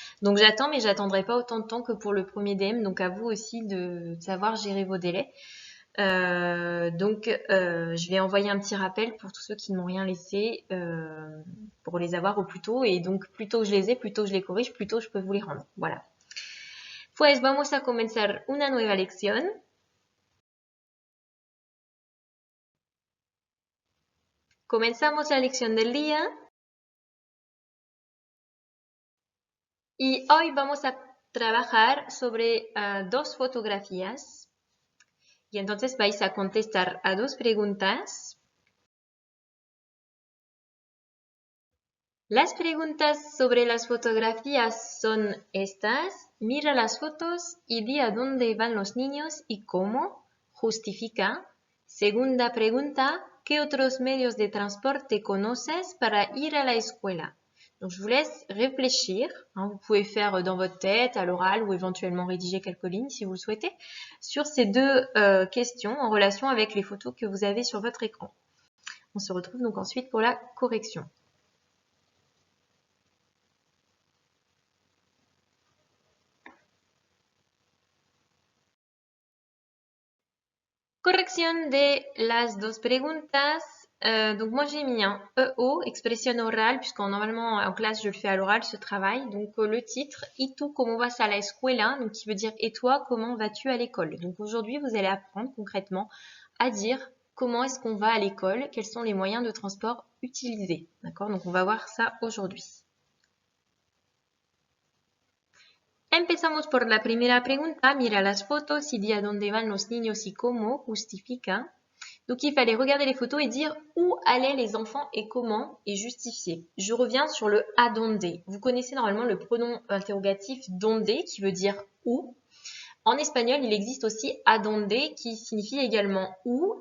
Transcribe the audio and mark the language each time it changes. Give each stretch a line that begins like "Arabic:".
French: Donc j'attends, mais j'attendrai pas autant de temps que pour le premier DM. Donc à vous aussi de savoir gérer vos délais. Je vais envoyer un petit rappel pour tous ceux qui ne m'ont rien laissé pour les avoir au plus tôt. Et donc plus tôt je les ai, plus tôt je les corrige, plus tôt je peux vous les rendre. Voilà.
Spanish: Pues vamos a comenzar una nueva lección. Comenzamos la lección del día y hoy vamos a trabajar sobre 2 fotografías y entonces vais a contestar a 2 preguntas. Las preguntas sobre las fotografías son estas. Mira las fotos y di a dónde van los niños y cómo. Justifica. Segunda pregunta, ¿qué otros medios de transporte conoces para ir a la escuela?
French: Donc, je vous laisse réfléchir. Vous pouvez faire dans votre tête, à l'oral ou éventuellement rédiger quelques lignes si vous le souhaitez, sur ces 2 questions en relation avec les photos que vous avez sur votre écran. On se retrouve donc ensuite pour la correction.
Spanish: Corrección de las 2 preguntas.
French: Donc moi j'ai mis un EO, expression orale, puisqu'en normalement en classe je le fais à l'oral ce travail. Donc le titre,
Spanish: ¿Y tú cómo vas a la escuela?
French: Donc qui veut dire et toi comment vas-tu à l'école? Donc aujourd'hui vous allez apprendre concrètement à dire comment est-ce qu'on va à l'école, quels sont les moyens de transport utilisés. D'accord? Donc on va voir ça aujourd'hui.
Spanish: Empezamos por la primera pregunta. Mira las fotos y di a dónde van los niños y cómo. Justifica.
French: Donc il fallait regarder les photos et dire où allaient les enfants et comment et justifier. Je reviens sur le a donde. Vous connaissez normalement le pronom interrogatif donde qui veut dire où. En espagnol, il existe aussi a donde qui signifie également où.